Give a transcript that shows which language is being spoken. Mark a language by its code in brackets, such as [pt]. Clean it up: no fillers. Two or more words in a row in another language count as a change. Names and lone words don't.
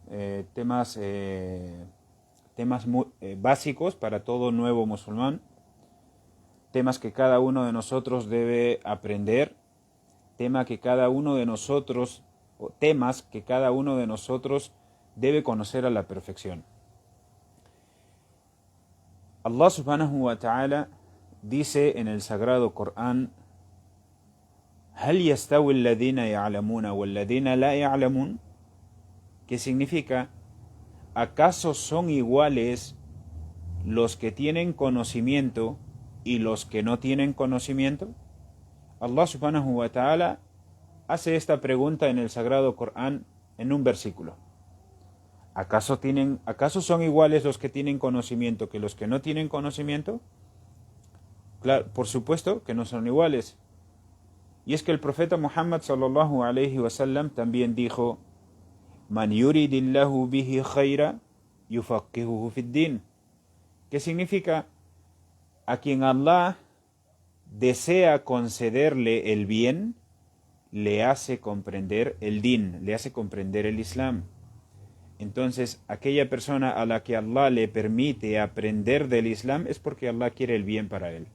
[es] muy básicos para todo nuevo musulmán, temas que cada uno de nosotros debe aprender, temas que cada uno de nosotros debe conocer a la perfección. Allah [ar] سبحانه وتعالى [es] dice en el sagrado Corán: [ar] ¿هل يستوي الذين يعلمون والذين لا يعلمون? [es] Que significa: ¿acaso son iguales los que tienen conocimiento y los que no tienen conocimiento? Allah [ar] سبحانه وتعالى [es] hace esta pregunta en el sagrado Corán en un versículo. ¿Acaso son iguales los que tienen conocimiento que los que no tienen conocimiento? Claro, por supuesto que no son iguales. Y es que el profeta Muhammad [ar] صلى الله عليه وسلم [es] también dijo: [ar] من يرد الله به خيرا يفقهه في الدين. [es] ¿Qué significa? A quien Allah desea concederle el bien, le hace comprender el din, le hace comprender el Islam. Entonces, aquella persona a la que Allah le permite aprender del Islam es porque Allah quiere el bien para él.